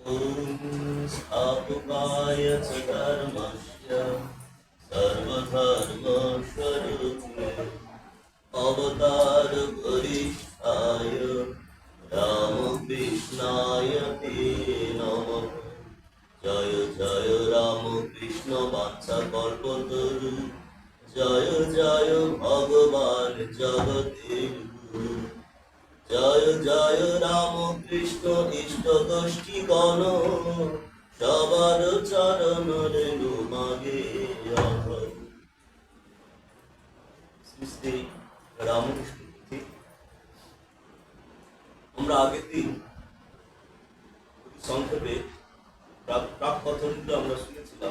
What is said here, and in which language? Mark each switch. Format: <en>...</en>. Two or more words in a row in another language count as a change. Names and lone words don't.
<sa>ॐ स्थापकाय च धर्मस्य सर्वधर्मस्वरूपिणे अवतारवरिष्ठाय रामकृष्णाय ते नमः।</sa> <bn>জয় জয় রামকৃষ্ণ বাঞ্ছাকল্পতরু, জয় জয় ভগবান জগদ্গুরু। জয় জয় রামকৃষ্ণ ইষ্টদষ্টিগণ, সবার চরণ রেণু মাগে আহর। শ্রী শ্রী রামকৃষ্ণ তিথি। আমরা আগের দিন সংক্ষেপে প্রাক কথনগুলো আমরা শুনেছিলাম।</bn>